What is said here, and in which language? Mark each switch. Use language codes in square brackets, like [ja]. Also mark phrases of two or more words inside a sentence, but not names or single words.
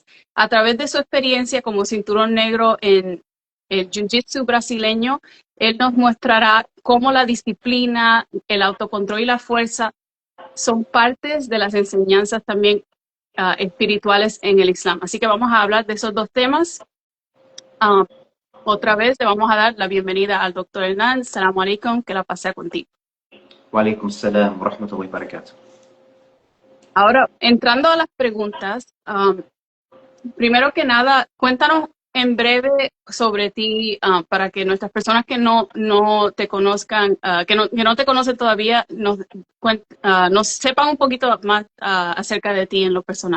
[es] A través de su experiencia como cinturón negro en el Jiu-Jitsu brasileño, él nos mostrará cómo la disciplina, el autocontrol y la fuerza son partes de las enseñanzas también espirituales en el Islam. Así que vamos a hablar de esos dos temas. Uh, Otra vez le vamos a dar la bienvenida al doctor Hernán. [ar] السلام عليكم, [es] que la pase contigo. [ar] وعليكم السلام ورحمة الله وبركاته. [es] Ahora, entrando a las preguntas, primero que nada, cuéntanos en breve sobre ti para que nuestras personas que no te conozcan, que no te conocen todavía, nos sepan un poquito más acerca de ti en lo personal.